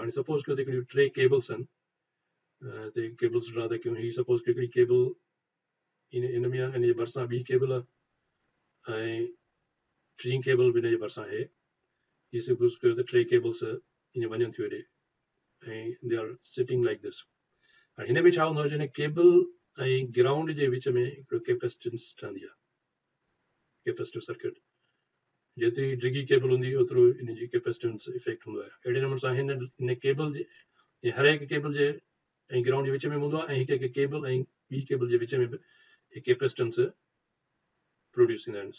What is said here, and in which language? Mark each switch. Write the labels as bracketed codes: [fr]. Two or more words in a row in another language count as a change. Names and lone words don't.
[sd] हाणे सपोज कयो त हिकिड़ियूं 3 केबल्स आहिनि, त [en] cables draw [sd] था कयूं। ही सपोज कयो हिकिड़ी केबल इन में आहे, हिन जे भरिसां ॿी केबल आहे ऐं 3 केबल बि हिन जे भरिसां आहे। हीअ सपोज कयो त 3 केबल्स ईअं वञनि थियूं हेॾे ऐं [en] they are sitting like this. [sd] हाणे हिन में छा हूंदो आहे जॾहिं केबल ऐं ग्राउंड जे विच में हिकिड़ो कैपेसिटेंस ठहंदी आहे, [en] capacitive circuit. [sd] जेतिरी डिघी केबल हूंदी ओतिरो इन जी [en] capacitance effect [sd] हूंदो आहे। अहिड़े नमूने सां हिन केबल जे हर हिकु केबल जे ऐं ग्राउंड जे विच में हूंदो आहे, ऐं हिकु हिकु केबल ऐं ॿी केबल जे विच में बि [en] capacitance produce [sd] थींदा आहिनि।